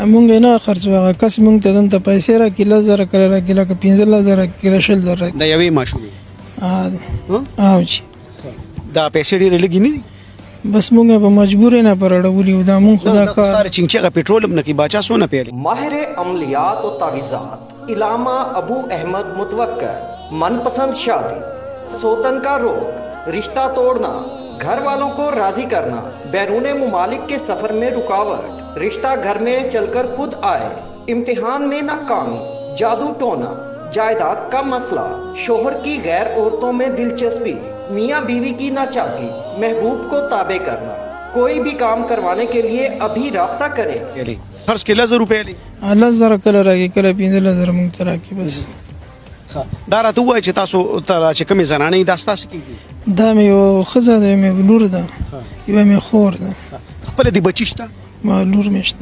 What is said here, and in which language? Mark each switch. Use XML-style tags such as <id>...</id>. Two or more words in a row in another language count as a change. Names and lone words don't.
<ps>موږ یې نه خرڅوو. هغه کس موږ ته دلته پیسې راکړي 10,000 کله راکړي لکه 15,000 راکړي کله 20,000 راکړي. د یوې ماشومې او چې دا پیسې ډېرې لږې نه دي؟ بس موږ په مجبورۍ نه پر اړولي وو. دا موږ خو دا کار ساره چینچېغه پیټرول هم نه کوي. باچا څونه پیالي؟</ps> <ur>ماہر عملیات و تعویذات علامہ ابو احمد متوکل. من پسند شادی، سوتن کا روگ، رشتہ توڑنا، گھر والوں کو راضی کرنا، بیرون ممالک کے سفر میں رکاوٹ، رشتہ گھر میں چل کر خود آئے، امتحان میں ناکامی، جادو ٹونا، جائیداد کا مسئلہ، شوہر کی غیر عورتوں میں دلچسپی، میاں بیوی کی ناچاکی، محبوب کو تابع کرنا، کوئی بھی کام کروانے کے لیے ابھی رابطہ کریں.</ur> <ps>خرڅ کې 10,000 روپۍ لې 10,000 کله راکړي کله 15,000 موږ ته راکړي. بس دا راته ووایه چې تاسو ته چې کومې زنانې دا ستاسو کېږي؟ دا مې یو ښځه ده، مې لور ده، یوه مې خور ده. خپله دې بچي شته؟ ما لور مې شته.</ps>